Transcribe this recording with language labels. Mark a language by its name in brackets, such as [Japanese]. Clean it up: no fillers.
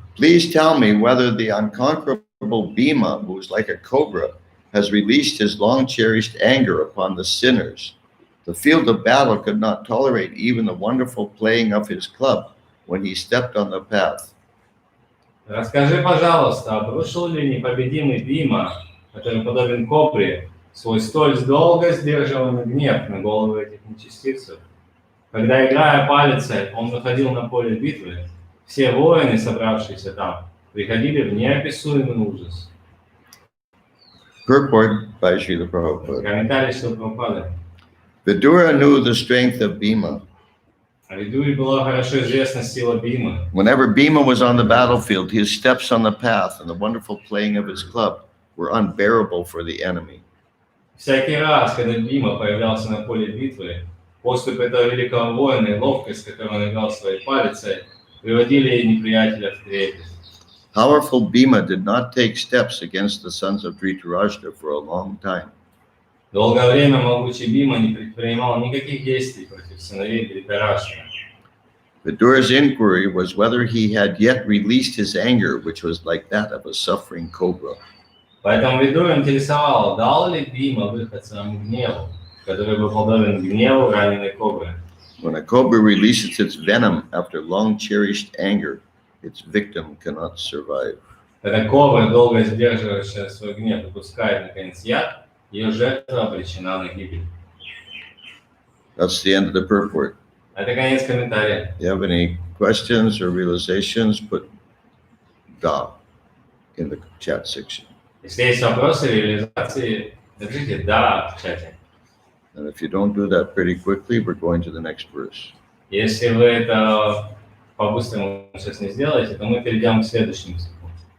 [English] Please tell me whether the unconquerable Bhima, who is like a cobra, has released his long-cherished anger upon the sinners. The field of battle could not tolerate even the wonderful playing of his club when he stepped on the path. [Russian] Расскажи, пожалуйста, обрушил ли непобедимый Бима, который подобен кобре, свой столь долго сдерживаемый гнев на голову этих нечестивцев? Когда, играя палицей, он выходил на поле битвы, все воины, собравшиеся там, приходили в неописуемый ужас. [English] Purport by Srila Prabhupada. [Russian] Комментарий Шрилы Прабхупады. [English] Vidura knew the strength of Bhima. [Russian] А Видуре была хорошо известна сила Бимы. [English] Whenever Bhima was on the battlefield, his steps on the path and the wonderful playing of his club were unbearable for the enemy. [Russian] Всякий раз, когда Бима появлялся на поле битвы, поступь этого великого воина и ловкость, с которой он играл своей палицей, приводили неприятеля в трепет. [English] Powerful Bhima did not take steps against the sons of Dhritarashtra for a long time. [Russian] Долгое время могучий Бима не предпринимал никаких действий против сыновей Дритараштры. [English] Vidura's inquiry was whether he had yet released his anger, which was like that of a suffering cobra. [Russian] Поэтому Видура интересовало, дал ли Бима выход своему гневу, который был подобен гневу раненой кобры. [English] When a cobra releases its venom after long cherished anger, its victim cannot survive. [Russian] Когда кобра, долго сдерживающая свой гнев, выпускает наконец яд, ее жертва обречена на гибель. [English] That's the end of the purport. [Russian] Это конец комментария. [English] If you have any questions or realizations, put Da in the chat section. [Russian] Если есть вопросы реализации, напишите «да» в чате. [English] And if you don't do that pretty quickly, we're going to the next verse. [Russian] Если вы это по-быстрому сейчас не сделаете, то мы перейдем к следующему стиху.